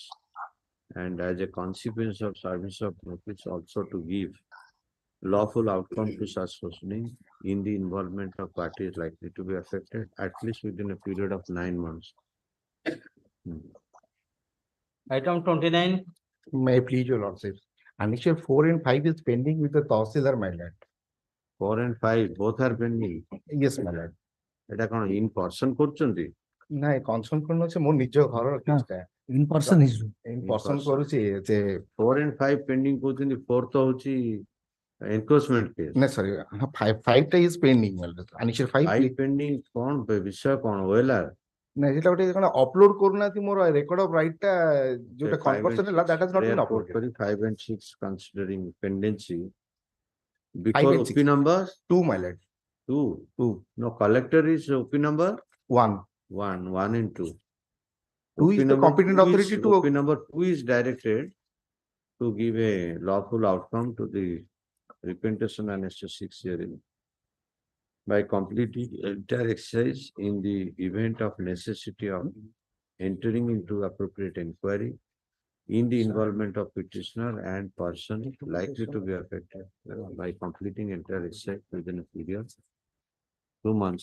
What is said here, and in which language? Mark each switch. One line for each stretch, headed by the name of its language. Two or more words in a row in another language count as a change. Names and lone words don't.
English: And as a consequence of service of notice, also to give lawful outcome to such proceeding in the involvement of parties likely to be affected at least within a period of 9 months. Item 29. May I please your lordship? Annexure 4 and 5 is pending with the Tahsildar, my lord. 4 and 5 both are pending. Yes, my lord. It is in person କରୁଛନ୍ତି?
Odia: ନାଇଁ କନସର୍ନ କରୁନ ଅଛି ମୋ ନିଜ ଘରର କେସଟା
English: In person is. in person
Odia: କରୁଛି ଯେ
English: 4 and 5 pending କରୁଛନ୍ତି 4
Odia: ତ ହଉଛି
English: encroachment case.
Odia: ନା ସରି 5 ଟା
English: is pending, my lord. Annexure 5
Odia: 5 pending କଣ ବିଷୟ କଣ OLR? ନା ସେଟା ଗୋଟେ କଣ ଅପଲୋଡ କରୁନାହାନ୍ତି ମୋର
English: record of right
Odia: ଟା ଯୋଉଟା କନଭର୍ସନ ହେଲା
English: that has not been uploaded. 5 and 6 considering pendency before OP number 2, my lord. 2. No, collector is OP number 1 and 2. 2 is the competent authority to OP number 2 is directed to give a lawful outcome to the repentation and ST6 hearing by completing entire exercise in the event of necessity of entering into appropriate inquiry in the involvement of petitioner and person likely to be affected by completing entire exercise within a period 2 months.